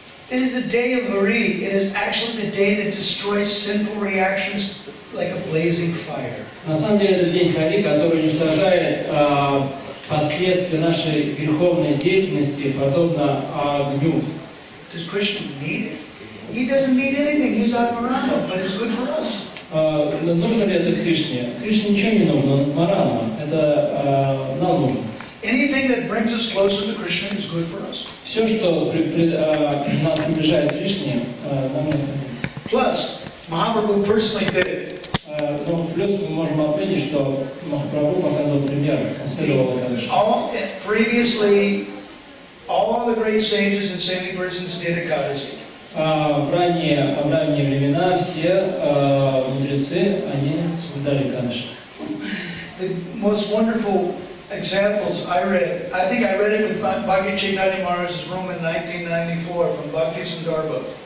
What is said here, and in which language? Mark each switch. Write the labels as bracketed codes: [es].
[en] It is the day of Hari. It is actually the day that destroys sinful reactions like a blazing fire. [ru] На самом деле это день Хари, который уничтожает последствия нашей греховной деятельности, подобно огню. [en] Does Krishna need it? He doesn't need anything. He's Atmarana, but it's good for us. [ru] Нужно ли это Кришне? Кришне ничего не нужно, он Марана. Это нам нужно. [en] Anything that brings us closer to Krishna is good for us. [ru] Все, что нас приближает к Кришне, нам необходимо. [en] Plus, Mahaprabhu personally did it. [ru] Ну, плюс мы можем отметить, что Махапрабху показывал пример, он следовал Экадаши. [en] Previously, all the great sages and saintly persons did Ekadasi. [ru] В ранние времена все мудрецы, они соблюдали Экадаши. [en] The most wonderful examples I think I read it with Bhakti Chaitanya Maharaj's room in 1994 from Bhakti Visrambha.